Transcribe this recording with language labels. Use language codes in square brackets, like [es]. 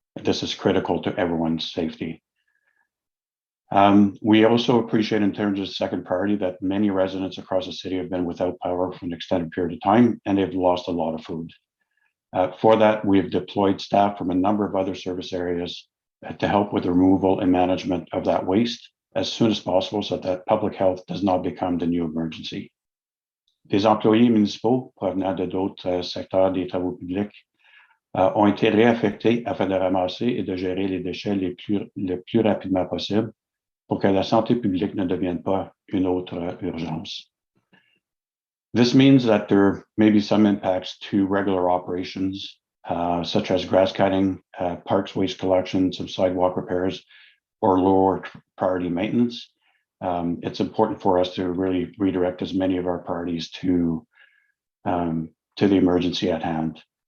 [en] This is critical to everyone's safety. We also appreciate, in terms of second priority, that many residents across the city have been without power for an extended period of time, and they've lost a lot of food. For that, we have deployed staff from a number of other service areas to help with the removal and management of that waste as soon as possible so that public health does not become the new emergency. [fr] Des employés municipaux provenant de d'autres secteurs des travaux publics ont été réaffectés afin de ramasser et de gérer les déchets le plus rapidement possible pour que la santé publique ne devienne pas une autre urgence. [en] This means that there may be some impacts to regular operations, such as grass cutting, parks waste collection, some sidewalk repairs, or lower priority maintenance. It's important for us to really redirect as many of our priorities to the emergency at hand.